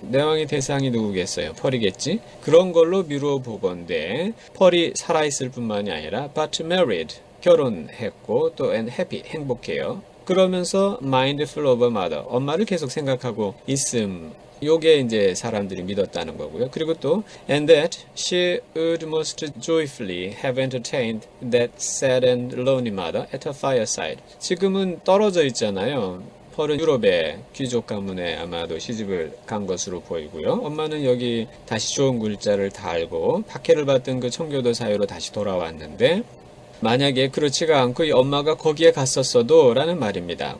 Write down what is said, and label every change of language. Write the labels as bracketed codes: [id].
[ko] 내왕의 대상이 누구겠어요? 펄이겠지. 그런 걸로 미루어 보건대 펄이 살아있을 뿐만이 아니라 [en] but married, [ko] 결혼했고 또 [en] and happy, [ko] 행복해요. 그러면서 [en] mindful of a mother, [ko] 엄마를 계속 생각하고 있음. 요게 이제 사람들이 믿었다는 거고요. 그리고 또 [en] and that she would most joyfully have entertained that sad and lonely mother at her fireside. [ko] 지금은 떨어져 있잖아요. 펄은 유럽의 귀족 가문에 아마도 시집을 간 것으로 보이고요. 엄마는 여기 다시 좋은 글자를 달고 박해를 받던 그 청교도 사회로 다시 돌아왔는데, 만약에 그렇지가 않고 이 엄마가 거기에 갔었어도 라는 말입니다.